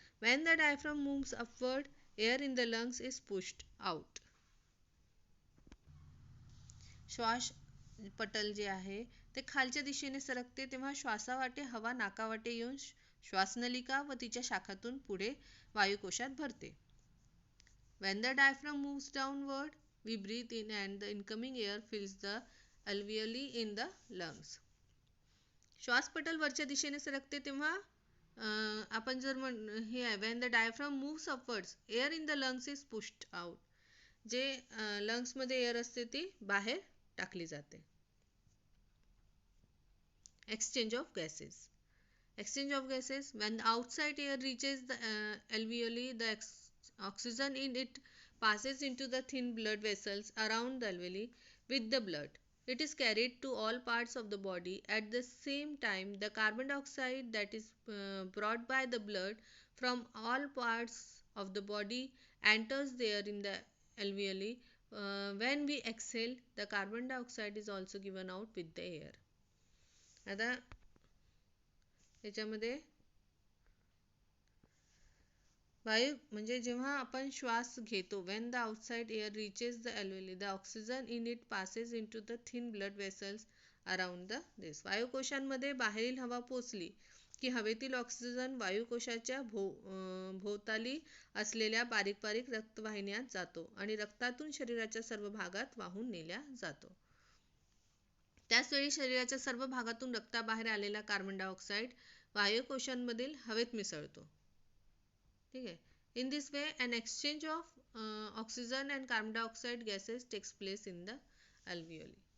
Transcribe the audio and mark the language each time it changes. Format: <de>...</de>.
<en>When the diaphragm moves upward, air in the lungs is pushed out.</en> <mr>श्वास पटल जे आहे ते खालच्या दिशेने सरकते तेव्हा श्वासावाटे हवा नाकावाटे येऊन श्वासनलिका व तिच्या शाखातून पुढे वायुकोशात भरते.</mr> <en>When the diaphragm moves downward, we breathe in and the incoming air fills the alveoli in the lungs.</en> <mr>श्वासपटल वरच्या दिशेने सरकते तेव्हा आपण जर हे आहे</mr> <en>when the diaphragm moves upwards, air in the lungs is pushed out.</en> <mr>जे लंग्समध्ये एअर असते ती बाहेर टाकली जाते.</mr> <en>Exchange of gases. Exchange of gases. When the outside air reaches the alveoli, the oxygen in it passes into the thin blood vessels around the alveoli with the blood. It is carried to all parts of the body. At the same time, the carbon dioxide that is brought by the blood from all parts of the body enters there in the alveoli. When we exhale, the carbon dioxide is also given out with the air.</en> <mr>आता याच्यामध्ये वायू म्हणजे जेव्हा आपण श्वास घेतो,</mr> <en>when the outside air reaches the alveoli, the oxygen in it passes into the thin blood vessels around the this.</en> <mr>वायुकोशांमध्ये बाहेरील हवा पोचली की हवेतील ऑक्सिजन वायुकोशाच्या भोवताली असलेल्या बारीक बारीक रक्तवाहिन्यात जातो आणि रक्तातून शरीराच्या सर्व भागात वाहून नेल्या जातो. त्याचवेळी शरीराच्या सर्व भागातून रक्ताबाहेर आलेला कार्बन डायऑक्साईड वायुकोशांमधील हवेत मिसळतो. ठीक आहे.</mr> <en>In this way, an exchange of oxygen and carbon dioxide gases takes place in the alveoli.</en>